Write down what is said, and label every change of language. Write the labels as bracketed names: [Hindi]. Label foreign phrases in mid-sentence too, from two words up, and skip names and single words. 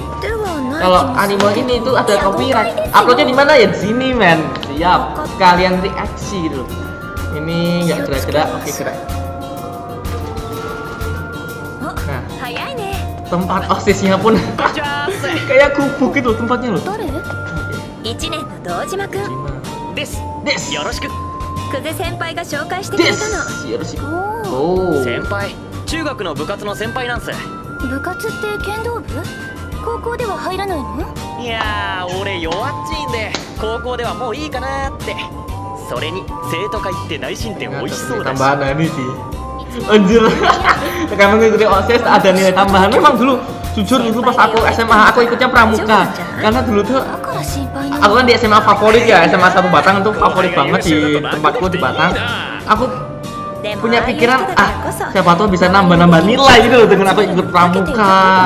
[Indonesian] Kalau anime ini tuh ada copyright. Uploadnya di mana ya? Di sini men. Siap. Kalian reaksi gitu. Ini nggak gerak-gerak, oke gerak. Nah, tempat OSISnya pun kayak gubuk gitu tempatnya loh. [Japanese] です。よろしく. Kuze senpaiが紹介してくれたの。先輩、中学の部活の先輩なんす。部活って剣道部？高校では入らないの？いやー、俺弱っちいんで高校ではもういいかなーって。それに生徒会って内申点美味しそうだし。 [Indonesian] Tambahan ini sih. Anjir. Karena mengikuti OSIS ada nilai tambahan. Memang dulu jujur dulu pas aku SMA aku ikutnya pramuka. Karena dulu tuh aku kan di SMA favorit ya, SMA 1 Batang tuh favorit banget di tempatku di Batang. Aku punya pikiran siapa tahu bisa nambah nilai gitu loh dengan aku ikut pramuka.